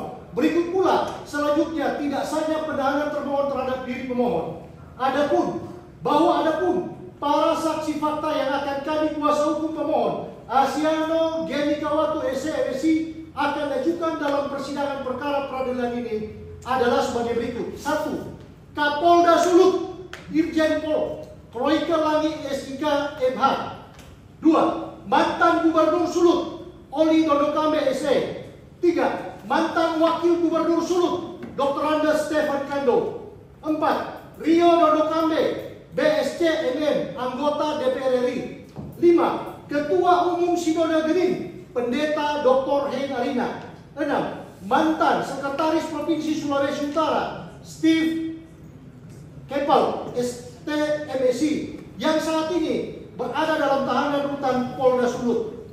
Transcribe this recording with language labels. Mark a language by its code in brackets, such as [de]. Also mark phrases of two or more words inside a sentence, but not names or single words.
[id] Berikut pula selanjutnya tidak sahnya penahanan termohon terhadap diri pemohon. Adapun para saksi fakta yang akan kami kuasa hukum pemohon Asiano Genikawatu SE akan ajukan dalam persidangan perkara peradilan ini adalah sebagai berikut. 1. Kapolda Sulut Irjen Pol Royke Langi SIK MH. 2. Mantan Gubernur Sulut Oli Dodokame SE. 3. Mantan Wakil Gubernur Sulut Dr. Andes Stefan Kando. 4. Rio Dodokame BSC MM anggota DPR RI. 5. Ketua Umum Sidona Genin Pendeta Dr. Hein Arina. 6. Mantan Sekretaris Provinsi Sulawesi Utara Steve Kepal STMSI yang saat ini berada dalam tahanan rutan Polda Sulut.